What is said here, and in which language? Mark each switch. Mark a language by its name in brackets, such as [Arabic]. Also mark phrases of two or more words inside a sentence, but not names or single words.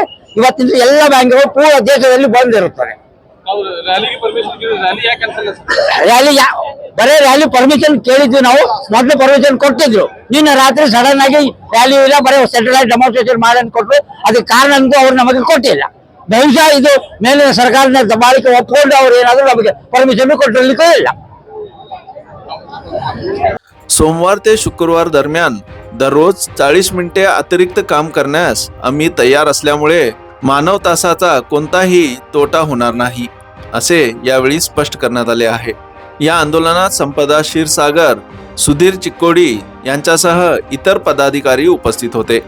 [Kannada] ಇವತ್ತಿನ ಎಲ್ಲ ಬ್ಯಾಂಕ್ಗಳು ಪೂರ ದೇಶದಲ್ಲಿ ಬಂದಿರುತ್ತವೆ। ಬರೇ [English] rally permission [Kannada] ಕೇಳಿದ್ವಿ ನಾವು, ಮೊದಲು ಪರ್ಮಿಷನ್ ಕೊಟ್ಟಿದ್ರು। ನಿನ್ನೆ ರಾತ್ರಿ ಸಡನ್ ಆಗಿ ರ್ಯಾಲಿ ಇಲ್ಲ, ಬರೀ [English] satellite demonstration [Kannada] ಮಾಡಂತ ಕೊಟ್ಟರು। ಅದಕ್ಕೆ ಕಾರಣ ಅಂತೂ ಅವ್ರು ನಮಗೆ ಕೊಟ್ಟಿಲ್ಲ। ಬಹುಶಃ ಇದು ಮೇಲಿನ ಸರ್ಕಾರದ ದಬ್ಬಾಳಿಕೆ ಒಪ್ಪಿಕೊಂಡು ಅವ್ರು ಏನಾದರೂ ನಮಗೆ ಪರ್ಮಿಷನ್ ಕೊಟ್ಟಿರ್ಲಿಕ್ಕೂ ಇಲ್ಲ। [Marathi] सोमवार ते शुक्रवार दरम्यान दररोज 40 मिनिटे अतिरिक्त काम करण्यास आम्ही तयार असल्यामुळे मानव तासाचा कोणताही तोटा होणार नाही, असे यावेळी स्पष्ट करण्यात आले आहे। या आंदोलनात संपदा क्षीरसागर, सुधीर चिक्कोडी यांच्यासह इतर पदाधिकारी उपस्थित होते।